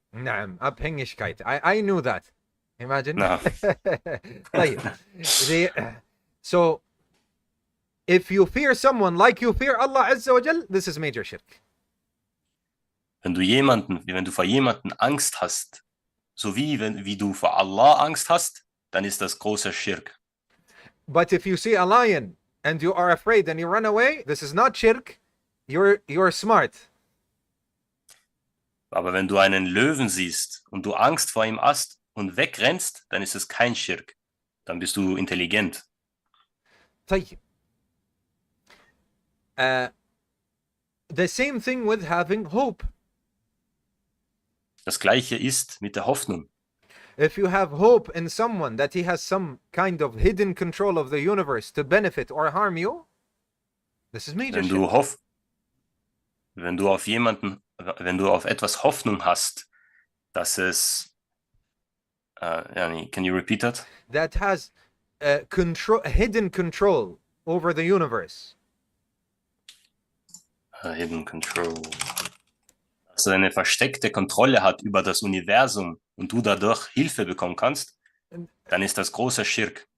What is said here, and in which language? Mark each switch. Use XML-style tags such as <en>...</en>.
<ar>نعم,</ar> <de>Abhängigkeit.</de> <en>I knew that. Imagine. No.</en> <ar>طيب.</ar> <en>So, if you fear someone like you fear Allah Azza wa Jal, this is major shirk.</en> <de>Wenn du vor jemanden Angst hast, so wie du vor Allah Angst hast, dann ist das großer Schirk.</de> <en>But if you see a lion and you are afraid and you run away, this is not shirk. You're smart.</en> <de>Aber wenn du einen Löwen siehst und du Angst vor ihm hast und wegrennst, dann ist es kein Schirk. Dann bist du intelligent.</de> <ar>طيب.</ar> <en>The same thing with having hope.</en> <de>Das Gleiche ist mit der Hoffnung.</de> <en>If you have hope in someone that he has some kind of hidden control of the universe to benefit or harm you, this is major shirk.</en> <de>Wenn du auf etwas Hoffnung hast, dass es,</de> <en>can you repeat that? That has hidden control over the universe. Hidden control.</en> <de>Also eine versteckte Kontrolle hat über das Universum und du dadurch Hilfe bekommen kannst, dann ist das großer Schirk.</de>